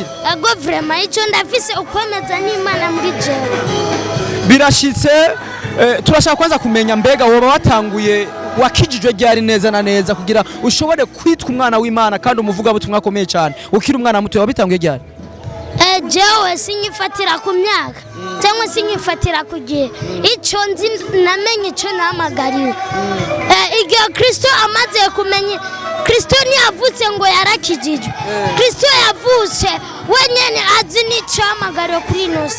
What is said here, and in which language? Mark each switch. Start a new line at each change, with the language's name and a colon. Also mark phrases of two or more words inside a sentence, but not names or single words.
Rundi: Ego vraiment icyo ndafise ukwemeza n'Imana muri jewe. Birashitse turashaka kwanza kumenya mbega woba watanguye wakijijwe ryari neza na neza kugira ushobore kwitwa umwana w'Imana kandi umuvuga butumwa akomeye cyane ukiri umwana muto wabitanguye ryari? Jewe sinyifatira ku myaka cyangwa sinyifatira ku gihe icyo nzi namenye icyo namagariwe. Igihe Kristo amaze kumenya Kristo ntiyavutse ngo yarakijijwe. Kristo yavutse wenyene azi n'icyo yamagariwe kuri nosi.